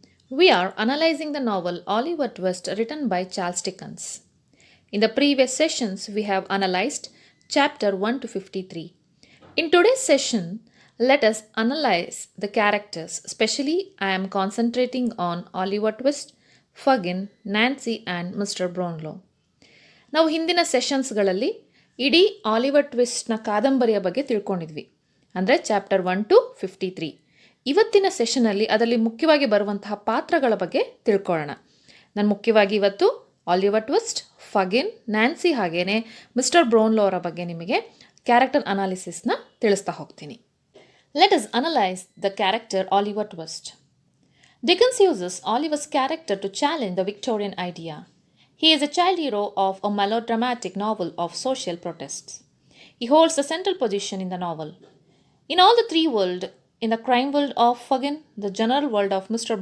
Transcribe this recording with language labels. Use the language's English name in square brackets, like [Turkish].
[English] We are analyzing the novel Oliver Twist written by Charles Dickens. In the previous sessions, we have analyzed chapter 1 to 53. In today's session, let us analyze the characters. Especially, I am concentrating on Oliver Twist, Fagin, Nancy, and Mr. Brownlow. [Kannada] ನಾವು ಹಿಂದಿನ ಸೆಷನ್ಸ್ಗಳಲ್ಲಿ ಇಡೀ Oliver ಟ್ವಿಸ್ಟ್ನ ಕಾದಂಬರಿಯ ಬಗ್ಗೆ ತಿಳ್ಕೊಂಡಿದ್ವಿ ಅಂದರೆ chapter 1 to 53. ಇವತ್ತಿನ ಸೆಷನಲ್ಲಿ ಅದರಲ್ಲಿ ಮುಖ್ಯವಾಗಿ ಬರುವಂತಹ ಪಾತ್ರಗಳ ಬಗ್ಗೆ ತಿಳ್ಕೊಳ್ಳೋಣ. ನಾನು ಮುಖ್ಯವಾಗಿ ಇವತ್ತು ಆಲಿವರ್ ಟ್ವಿಸ್ಟ್, ಫಗಿನ್, ನ್ಯಾನ್ಸಿ ಹಾಗೇನೆ ಮಿಸ್ಟರ್ ಬ್ರೌನ್ಲೋ ಅವರ ಬಗ್ಗೆ ನಿಮಗೆ ಕ್ಯಾರೆಕ್ಟರ್ ಅನಾಲಿಸಿಸ್ನ ತಿಳಿಸ್ತಾ ಹೋಗ್ತೀನಿ. [English] Let us analyse the character Oliver Twist. Dickens uses Oliver's character to challenge the Victorian idea. He is a child hero of a melodramatic novel of social protests. He holds the central position in the novel. In all the three worlds, in the crime world of Fagin, the general world of Mr.